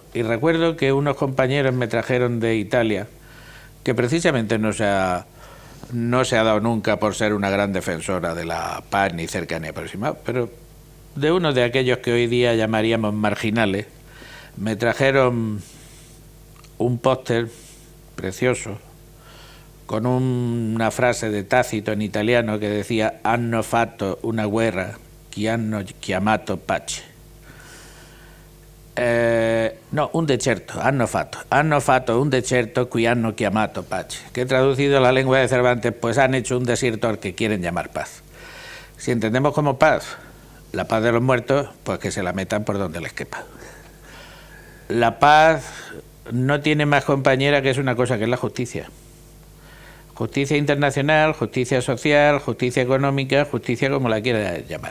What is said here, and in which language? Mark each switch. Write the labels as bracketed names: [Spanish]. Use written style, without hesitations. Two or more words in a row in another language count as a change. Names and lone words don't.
[Spanish] Y recuerdo que unos compañeros me trajeron de Italia, que precisamente no se ha dado nunca por ser una gran defensora de la paz ni cercanía aproximada, pero de uno de aquellos que hoy día llamaríamos marginales, me trajeron un póster precioso con una frase de Tácito en italiano que decía [Italian] «Hanno fatto una guerra che hanno chiamato pace». No, un deserto, hanno fatto un deserto che hanno chiamato pace, [Spanish] que traducido a la lengua de Cervantes, pues han hecho un desierto al que quieren llamar paz. Si entendemos como paz la paz de los muertos, pues que se la metan por donde les quepa. La paz no tiene más compañera que es una cosa, que es la justicia. Justicia internacional, justicia social, justicia económica, justicia como la quiera llamar.